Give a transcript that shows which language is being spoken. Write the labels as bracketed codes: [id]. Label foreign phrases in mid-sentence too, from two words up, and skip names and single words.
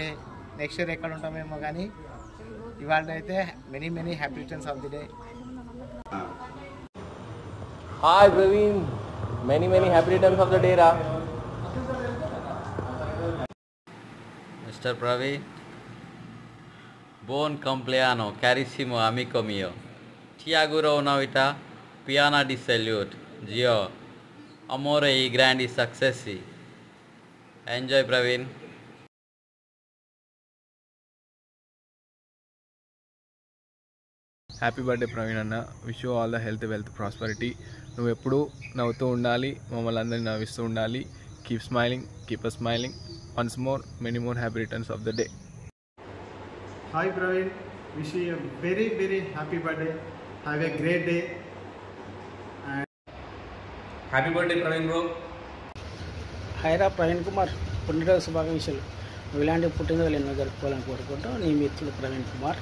[en] next year [te] ఎక్కడ ఉంటామేమో కానీ ఇవాళ అయితే [en] many happy returns of the day. Hi Praveen, many happy returns of the day రా. [it] Mr. Praveen, buon compleanno, carissimo amico mio. Ti auguro una vita piena di salute, Gio, amore e grandi successi. Enjoy, Praveen. [en] Happy birthday Praveen anna. Wish you all the health, wealth, prosperity. [te] నువ్వు ఎప్పుడూ నవ్వుతూ ఉండాలి, మమ్మల్ని అందరినీ నవ్విస్తూ ఉండాలి. [en] Keep smiling, keep a smiling. Once more, many more happy returns of the day. Hi Praveen, wish you very happy birthday. Have a great day. Happy birthday Praveen bro. [te] హైరా ప్రవీణ్ కుమార్, పుట్టినరోజు శుభాకాంక్షలు. నువ్వు ఇలాంటి పుట్టినరోజులు ఎన్నో జరుపుకోవాలని కోరుకుంటూ నీ మిత్రుడు ప్రవీణ్ కుమార్.